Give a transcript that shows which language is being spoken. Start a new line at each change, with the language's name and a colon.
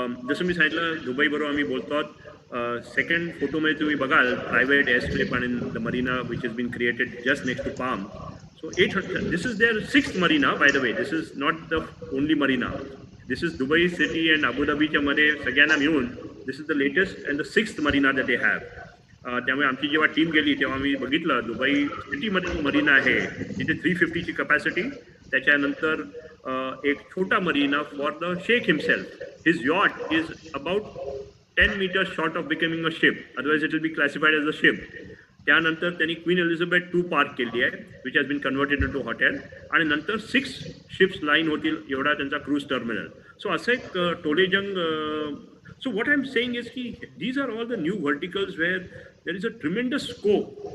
Marathi: जसं मी सांगितलं, दुबईबरोबर आम्ही बोलतो. सेकंड फोटोमध्ये तुम्ही बघाल प्रायव्हेट एअरस्ट्रिप आणि
English: The marina which is been created just next to Palm. So 800, this is their 6th marina, by the way. This is not the only marina. This is Dubai city and Abu Dhabi
Marathi: च्या मध्ये सगळ्यांना मिळून
English: this is the latest and the 6th marina that they have.
Marathi: त्यामुळे आमची जेव्हा team गेली तेव्हा आम्ही बघितलं दुबई सिटीमध्ये मरीना आहे, तिथे 350 ची कॅपॅसिटी. त्याच्यानंतर एक छोटा marina
English: For the sheikh himself. His yacht is about 10 meters short of becoming a ship. Otherwise it will be classified as a ship.
Marathi: त्यानंतर त्यांनी क्वीन एलिझाबेथ 2 पार्क केली आहे,
English: which has been converted into hotel,
Marathi: आणि नंतर 6 ships line होतील एवढा त्यांचा cruise terminal.
English: so
Marathi: असं एक टोलेजंग.
English: So what I am saying is की these are all the new verticals where there is a tremendous scope.